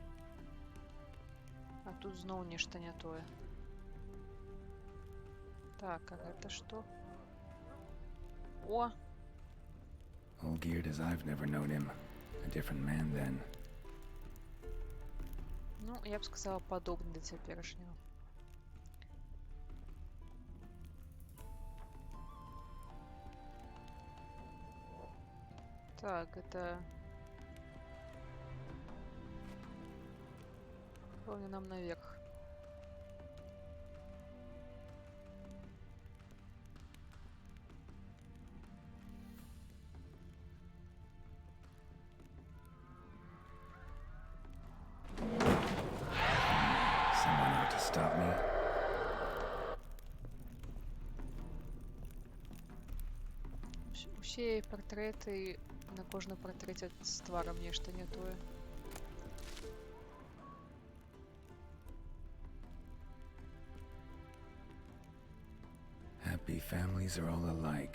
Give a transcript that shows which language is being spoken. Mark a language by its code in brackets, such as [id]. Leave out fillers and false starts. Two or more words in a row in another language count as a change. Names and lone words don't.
[be] А тут зноў нешта не тое. Так, а гэта што? О! [en] All geared as I've never known him. A different man then. [be] Ну, я б сказала, падобны да цяперашняга. Так, это... Пэўне нам наверх. [en] Someone out to stop me. [be] Усе партрэты, на кожным партрэце з тварам нешта не тое. [en] Happy families are all alike.